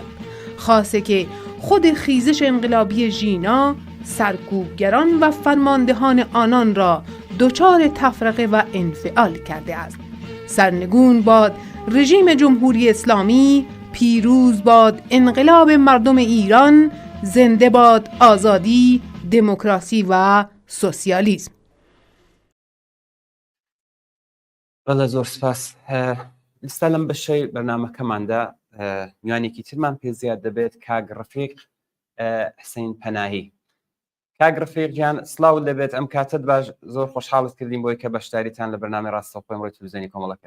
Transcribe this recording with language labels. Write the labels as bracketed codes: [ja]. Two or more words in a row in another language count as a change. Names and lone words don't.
[fa] خاصه که خود خیزش انقلابی ژینا سرکوبگران و فرماندهان آنان را دچار تفرقه و انفعال کرده است. سرنگون باد رژیم جمهوری اسلامی، پیروز باد انقلاب مردم ایران، زنده باد آزادی، دموکراسی و سوسیالیسم. [ckb] بەڵێ زۆر سپاس. ئێستا لەم بەشەی بەرنامەکەماندا میوانێکی ترمان پێ زیاد دەبێت کاک ڕەفیق حسین پەناهی. کاک ڕەفیق گیان سڵاو دەبێت. ئەم کاتت باش زۆر خۆشحاڵت کردین بۆی کە بەشداریتان لە بەرنامەی ڕاستەوخۆی ئەمڕۆی تەلەڤیزیۆنی کۆمەڵە کرد.